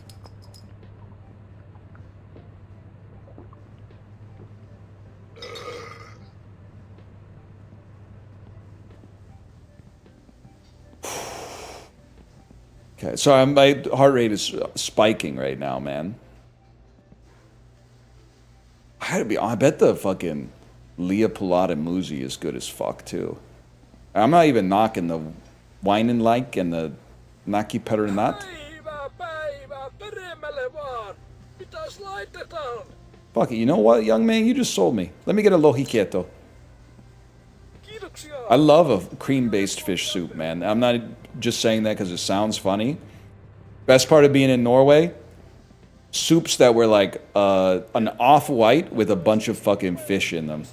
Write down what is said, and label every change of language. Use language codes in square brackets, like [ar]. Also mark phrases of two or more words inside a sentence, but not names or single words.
[en] Okay, so my heart rate is spiking right now, man. I bet the fucking Leah Pilata Muzi is good as fuck, too. I'm not even knocking the Whinin' Like and the Naki Perunat. [fi] Päivä, peremmälle vaan. Mitäs laitetaan? [en] Fuck it, you know what, young man? You just sold me. Let me get a lohikieto. [fi] Kiitoksia. [en] I love a cream-based fish soup, man. I'm not just saying that because it sounds funny. Best part of being in Norway, soups that were like an off-white with a bunch of fucking fish in them.